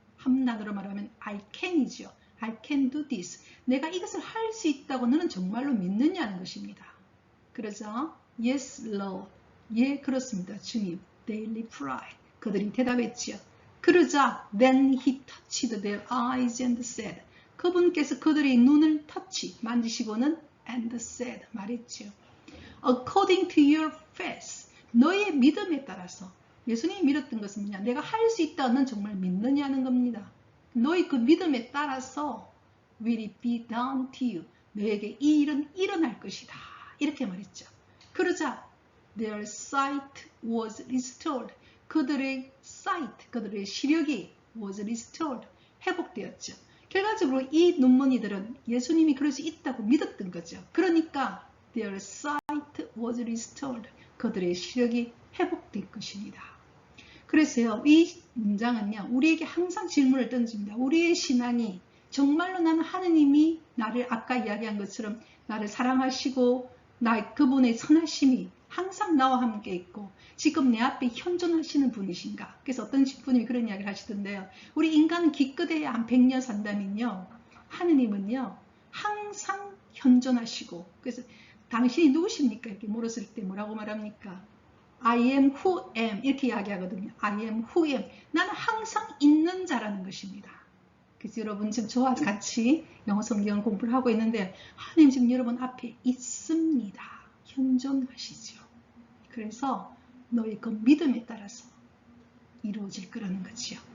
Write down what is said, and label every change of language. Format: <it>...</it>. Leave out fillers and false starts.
<ko>한문으로 말하면</ko> <en>I can</en> <ko>이죠.</ko> <en>I can do this.</en> <ko>내가 이것을 할 수 있다고 너는 정말로 믿느냐는 것입니다. 그러자</ko> <en>Yes, Lord.</en> <ko>예, 그렇습니다. 주님.</ko> <en>They replied.</en> <ko>그들이 대답했지요. 그러자</ko> <en>then he touched their eyes and said.</en> <ko>그분께서 그들의 눈을 만지시고는</ko> <en>and said</en> <ko>말했지요.</ko> <en>According to your faith.</en> <ko>너의 믿음에 따라서. 예수님이 믿었던 것은 뭐냐? 내가 할 수 있다는 정말 믿느냐는 겁니다. 너의 그 믿음에 따라서</ko> <en>will it be done to you.</en> <ko>너에게 이 일은 일어날 것이다. 이렇게 말했죠. 그러자</ko> <en>their sight was restored.</en> <ko>그들의 sight, 그들의 시력이</ko> <en>was restored,</en> <ko>회복되었죠. 결과적으로 이 눈먼이들은 예수님이 그럴 수 있다고 믿었던 거죠. 그러니까</ko> <en>their sight was restored,</en> <ko>그들의 시력이 회복될 것입니다. 그래서요, 이 문장은요, 우리에게 항상 질문을 던집니다. 우리의 신앙이 정말로 나는 하느님이 나를 아까 이야기한 것처럼 나를 사랑하시고 그분의 선하심이 항상 나와 함께 있고 지금 내 앞에 현존하시는 분이신가. 그래서 어떤 분이 그런 이야기를 하시던데요. 우리 인간은 기껏해야 한 100년 산다면요. 하느님은요. 항상 현존하시고 그래서 당신이 누구십니까? 이렇게 물었을 때 뭐라고 말합니까?</ko> <en>I am who am</en> <ko>이렇게 이야기하거든요.</ko> <en>I am who am.</en> <ko>나는 항상 있는 자라는 것입니다. 그래서 여러분 지금 저와 같이 영어 성경 공부를 하고 있는데 하나님 지금 여러분 앞에 있습니다. 현존하시죠. 그래서 너의 그 믿음에 따라서 이루어질 거라는 거지요.</ko>